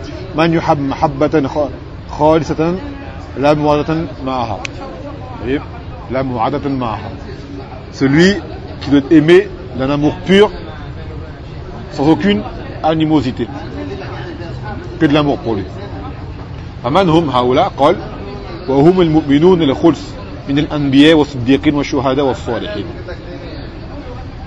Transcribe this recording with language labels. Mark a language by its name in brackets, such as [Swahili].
[Arabic] من يحب محبة خالصة لا موعدة معها. طيب لا موعدة معها. [French] Celui qui doit aimer d'un amour pur sans aucune animosité. Que de l'amour pour lui. [Arabic] فمن هم هؤلاء؟ قال وهم المؤمنون الخلص من الأنبياء والصديقين والشهداء والصالحين.